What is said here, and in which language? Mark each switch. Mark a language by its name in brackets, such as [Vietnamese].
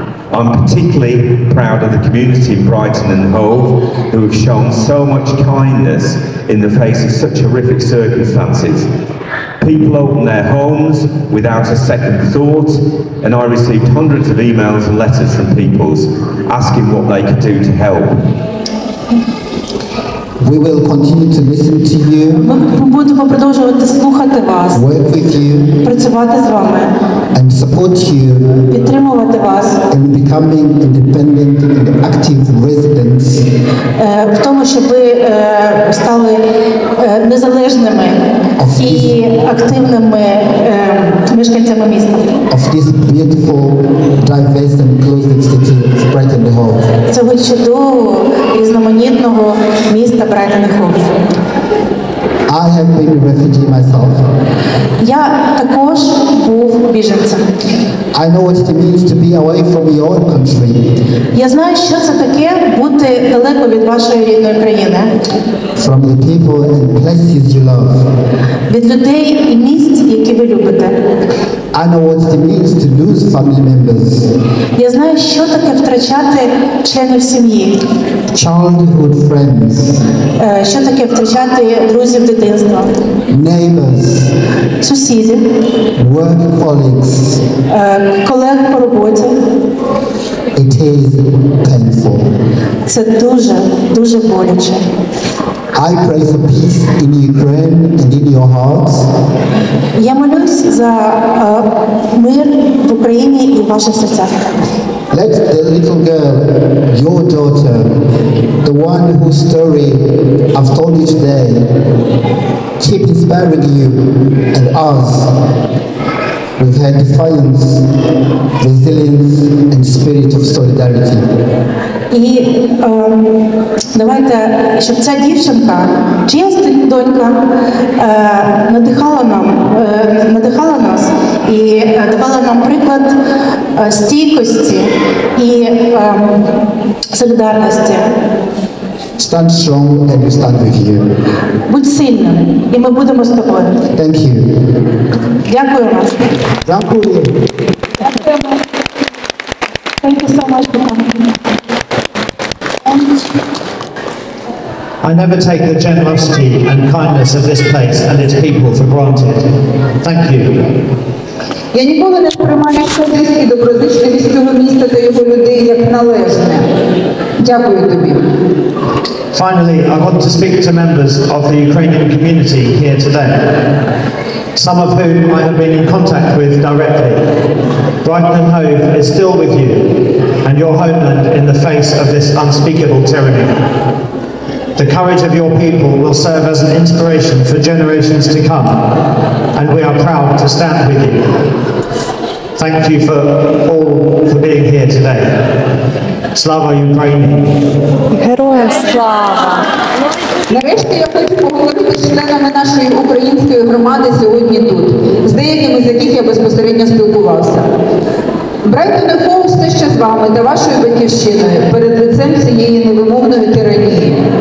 [English] I'm particularly proud of the community in Brighton and Hove who have shown so much kindness in the face of such horrific circumstances. People opened their homes without a second thought, and I received hundreds of emails and letters from people asking what they could do to help. We will continue to listen to you. [Ukrainian] Ми будемо продовжувати слухати вас, [English] work with you, [Ukrainian] працювати з вами, [English] and support you [Ukrainian] підтримувати вас [English] in becoming independent and active residents [Ukrainian] в тому, щоб ви стали незалежними і активними мешканцями міста. [English] of this beautiful, diverse and close-knit city of Brighton and Hove. [Ukrainian] Цього чудового, різноманітного міста Брайтон і Хов. [English] I have been a refugee myself. [Ukrainian] Я також був біженцем. [English] I know what it means to be away from your own country. [Ukrainian] Я знаю, що це таке бути далеко від вашої рідної країни. [English] From the people and places you love. [Ukrainian] Від людей і місць, які ви любите. [English] I know what it means to lose family members. [Ukrainian] Я знаю, що таке втрачати членів сім'ї. [English] Childhood friends. [Ukrainian] Що таке втрачати друзів дитинства. [English] Neighbors. [Ukrainian] Сусідів. [English] Work colleagues. [Ukrainian] Колег по роботі. [English] It is painful. [Ukrainian] Це дуже, дуже боляче. [English] I pray for peace in Ukraine and in your hearts. [Ukrainian] Я молюсь за мир в Україні і в ваших серцях. [English] Let the little girl, your daughter, the one whose story I've told you today, keep inspiring you and us with her defiance, resilience and spirit of solidarity. [Ukrainian] І давайте, щоб ця дівчинка, чиясь донька, надихала нас і давала нам приклад стійкості і солідарності. [English] Stand strong and we stand with you. [Ukrainian] Будь сильним, і ми будемо з тобою. [English] Thank you. [Ukrainian] Дякую вам. Дякую. [English] Thank you so much for coming. I never take the generosity and kindness of this place and its people for granted. Thank you. [Ukrainian] Я ніколи не сприймаю щедрість і доброзичливість цього міста та його людей як належне. Дякую тобі. [English] Finally, I want to speak to members of the Ukrainian community here today, some of whom I have been in contact with directly. Brighton and Hove is still with you and your homeland in the face of this unspeakable tyranny. The courage of your people will serve as an inspiration for generations to come, and we are proud to stand with you. Thank you for all for being here today. [Ukrainian] Slava Ukraini! Героям слава! Нарешті я хочу поговорити з членами нашої української громади сьогодні тут, з деякими з яких я безпосередньо спілкувався. Брайтон і Хов все ще з вами та вашою батьківщиною перед лицем цієї невимовної тиранії.